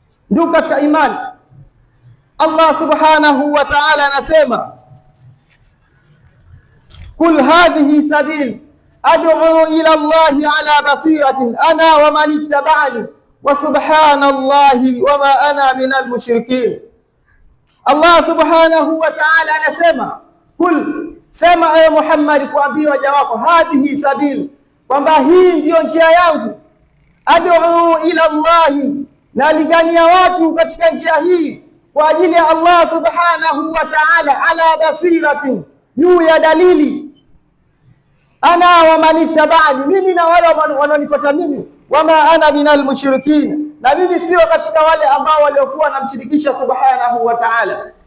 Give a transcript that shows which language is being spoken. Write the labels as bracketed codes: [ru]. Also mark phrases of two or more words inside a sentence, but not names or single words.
[sw] Ndugu katika imani, [ar] الله سبحانه وتعالى anasema قل هذه سبيلي أدعو إلى الله على بصيرة أنا ومن اتبعني وسبحان الله وما أنا من المشركين. [sw] Allah [ar] سبحانه وتعالى [sw] anasema kul, sema ewe Muhammad kuambia waja wako, [ar] هذه سبيلي, [sw] kwamba hii ndiyo njia yangu, [ar] أدعو إلى الله, [sw] nalingania watu katika njia hii kwa ajili ya Allah [ar] سبحانه وتعالى, على بصيرة, [sw] juu ya dalili, [ar] أنا ومن اتبعني, [sw] mimi na wale wanaonifuata mimi, [ar] وما أنا من المشركين, [sw] na mimi sio katika wale ambao waliokuwa namshirikisha [ar] سبحانه وتعالى.